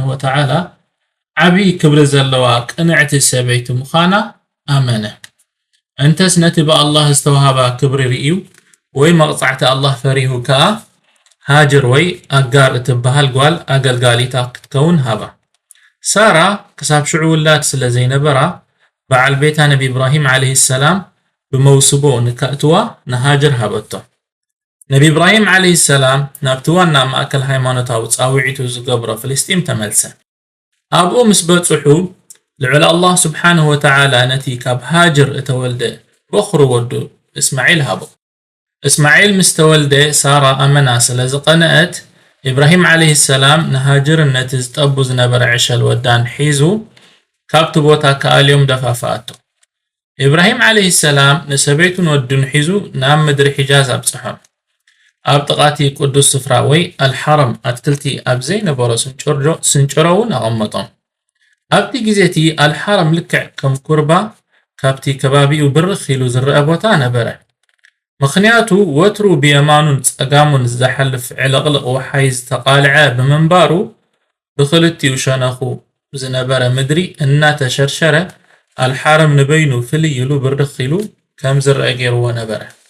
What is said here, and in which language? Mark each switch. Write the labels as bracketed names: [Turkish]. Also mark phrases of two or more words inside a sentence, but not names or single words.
[Tigrinya] ወተዓላ ዓቢ ክብሪ ዘለዋ ቅንዕቲ ሰበይቲ ምዃና ኣመነ እንተስ ነቲ ብኣላህ ዝተዋሃባ ክብሪ ርኢዩ ወይ መቕጻዕቲ አላህ ፈሪሁ ከኣ ሃጅር ወይ ኣጋር እትበሃል ጓል ኣገልጋሊታ ክትከውን ሃባ ሳራ ክሳብ ሽዑ ውላድ ስለ ዘይነበራ በዓል ቤታ ነቢ ኢብራሂም [Arabic] عليه السلام [Tigrinya] ብመውስቦ ንከእትዋ ንሃጅር ሃበቶ ነቢ ኢብራሂም [Arabic] عليه السلام [Tigrinya] ናብቲ ዋና ማእከል ሃይማኖታዊ ጻውዒቱ ዝገብሮ ፍልስጢም ተመልሰ ኣብኡ ምስ በጽሑ ልዕል አላህ [Arabic] سبحانه وتعالى [Tigrinya] ነቲ ካብ ሃጅር እተወልደ በኽሩ ወዱ እስማዒል ሃቦ እስማዒል ምስ ተወልደ ሳራ ኣመና ስለ ዝቐነአት ኢብራሂም [Arabic] عليه السلام [Tigrinya] ንሃጅር ነቲ ዝጠቡ ዝነበረ ዕሸል ወዳን ሒዙ ካብቲ ቦታ ከኣልዮም ደፋፋኣቶ ኢብራሂም [Arabic] عليه السلام [Tigrinya] ንሰበይቱን ወዱን ሒዙ ናብ ምድሪ ሒጃዝ ኣብፅሖም ኣብ ጥቓቲ ቅዱስ ስፍራ ወይ አልሐረም ኣትክልቲ ኣብ ዘይነበሮ ስንጭሮውን ኣቐመጦም ኣብቲ ግዜቲ አልሐረም ልክዕ ከም ኩርባ ካብቲ ከባቢኡ ብርኽ ኢሉ ዝረአ ቦታ ነበረ ምኽንያቱ ወትሩ ብየማኑን ፀጋሙን ዝሓልፍ ዕለቕልቕ ወሓይ ዝተቃልዐ ብምንባሩ ብኽልቲኡ ሸነኹ ዝነበረ ምድሪ እናተሸርሸረ አልሐረም ንበይኑ ፍልይ ኢሉ ብርኽ ኢሉ ከም ዝረአ ገይርዎ ነበረ